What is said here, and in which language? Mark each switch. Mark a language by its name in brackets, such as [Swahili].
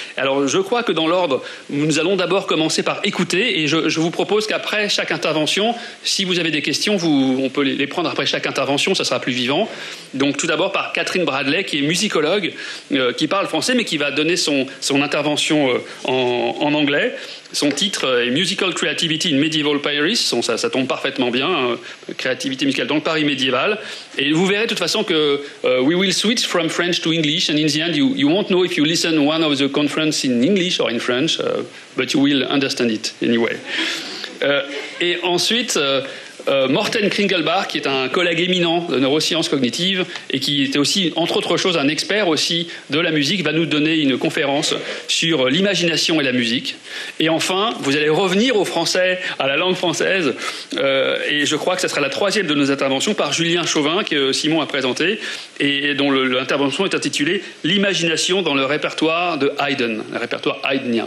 [French] Alors, je crois que dans l'ordre, nous allons d'abord commencer par écouter et je vous propose qu'après chaque intervention, si vous avez des questions, on peut les prendre après chaque intervention, ça sera plus vivant. Donc, tout d'abord par Catherine Bradley, qui est musicologue, qui parle français, mais qui va donner son intervention en anglais. Son titre est [English] Musical Creativity in Medieval Paris. [French] Ça tombe parfaitement bien, créativité musicale dans le Paris médiéval. Et vous verrez de toute façon que [English] we will switch from French to English, and in the end you won't know if you listen one of the conference in English or in French, but you will understand it anyway. [French] Et ensuite, Morten Kringelbach, qui est un collègue éminent de neurosciences cognitives et qui était aussi, entre autres choses, un expert aussi de la musique, va nous donner une conférence sur l'imagination et la musique. Et enfin, vous allez revenir au français, à la langue française, et je crois que ce sera la troisième de nos interventions par Julien Chauvin, que Simon a présenté, et dont l'intervention est intitulée « L'imagination dans le répertoire de Haydn », le répertoire haydnien.